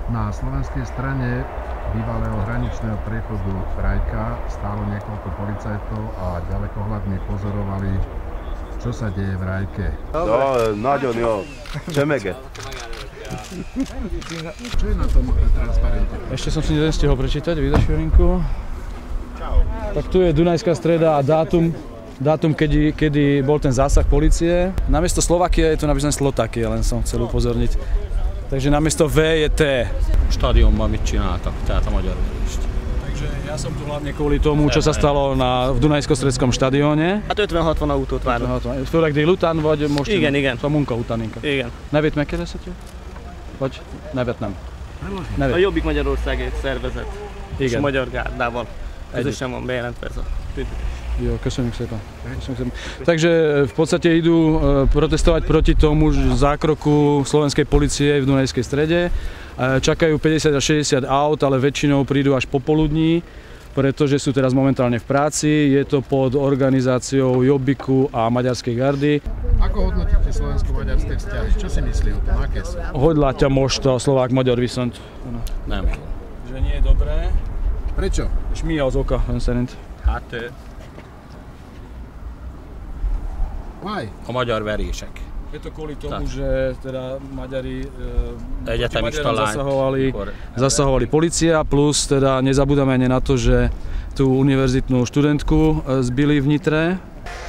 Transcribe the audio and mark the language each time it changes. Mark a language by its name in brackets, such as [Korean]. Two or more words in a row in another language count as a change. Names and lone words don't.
[Slovak] Na slovenskej strane bývalého hraničného priechodu Rajka stálo niekoľko policajtov a ďalekohľadmi pozorovali, čo sa deje v Rajke. No, [Hungarian] nagyon jó. Csemege. [Slovak] Čo je na tom transparente? Ešte som si nestihol prečítať, vydaš linku. Tak tu je Dunajská streda a dátum kedy bol ten zásah polície. Namiesto Slovakia je tu napísané Slotakia, len som chcel upozorniť. Takže namiesto V je T. [Hungarian] Stadionban mit csináltak, tehát a magyar verést. [Slovak] Takže ja som tu hlavne kvôli tomu, čo sa stalo v Dunajsko-stredskom stadióne. [Hungarian] Hát 50-60 autót várnak. Főleg délután, vagy most? Igen. A munka után inkább. Igen. Nevét megkérdezhető? Vagy nevet nem? A Jobbik Magyarországért szervezet és Igen. Magyar Gárdával közösen van bejelentve ez a tüntetés. Jo, köszönjük szépen. [Slovak] Takže v podstate idú protestovať proti tomu zákroku slovenskej polície v Dunajskej strede. Čakajú 50 až 60 aut, ale väčšinou prídu až popoludní, pretože sú teraz momentálne v práci. Je to pod organizáciou Jobbiku a Maďarskej gardy. Ako hodnotíte slovensko-maďarské vzťahy? Čo si myslí o tom? Aké sú? [Hungarian] Hogy látja most a szlovák-magyar viszont? Nem. [Slovak] Že nie je dobré. Prečo? [Hungarian] És mi az oka ön szerint? Hát Why? a magyar verések. [Slovak] Je to kvôli tomu, že teda Maďari [Hungarian] Egyetemista lány. [Slovak] zasahovali polícia, plus teda nezabúdame ani na to, že tú univerzitnú študentku zbili v Nitre